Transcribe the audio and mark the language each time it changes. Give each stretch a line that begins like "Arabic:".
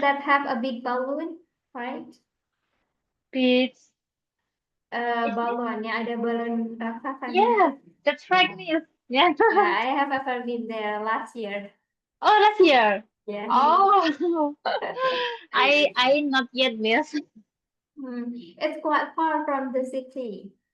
English: that have a big balloon, right? beach. Is it?
Indonesian: Balon, yang ada balon raksasanya itu.
English: Yeah, that's right, Miss. Yeah. Yeah, I have ever been there last year. Oh, last year. Yeah. Oh, I not yet, Miss. It's quite far from the city.